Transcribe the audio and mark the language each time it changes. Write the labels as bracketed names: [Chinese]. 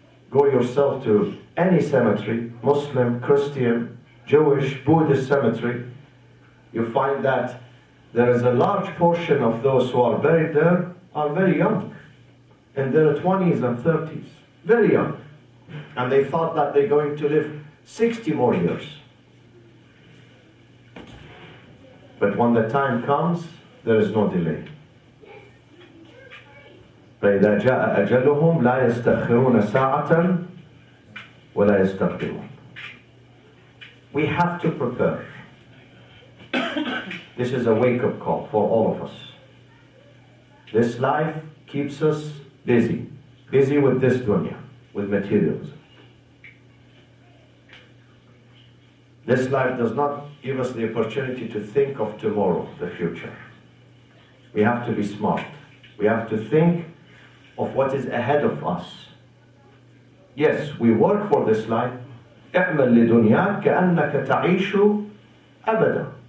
[English] Go yourself to any cemetery, Muslim, Christian, Jewish, Buddhist cemetery, you find that there is a large portion of those who are buried there are very young, in their 20s and 30s, very young. And they thought that they're going to live 60 more years. But when the time comes, there is no delay. [Arabic] فإذا جاء أجلهم لا يستأخرون ساعة ولا يستقدمون. [English] We have to prepare. This is a wake-up call for all of us. This life keeps us busy with this dunya, with materialism. This life does not give us the opportunity to think of tomorrow, the future. We have to be smart. We have to think of what is ahead of us. Yes, we work for this life. [Arabic] اعمل لدنياك كأنك تعيش أبدا.